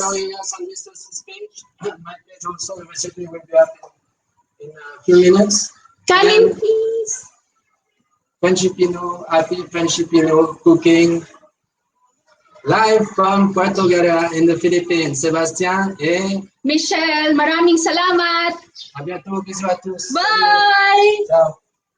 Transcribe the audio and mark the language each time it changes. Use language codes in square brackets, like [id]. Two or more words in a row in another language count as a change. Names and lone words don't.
[en] following us on Mr. C's page. My page also, the recipe will be up in a few minutes. Come in, And please. Happy Frenchipino cooking. Live from Puerto Galera in the Philippines. [fr] Sebastien et [tl] Michelle, maraming salamat. [fr] à bientôt. Bisous à tous. [en] Bye. [it] Ciao.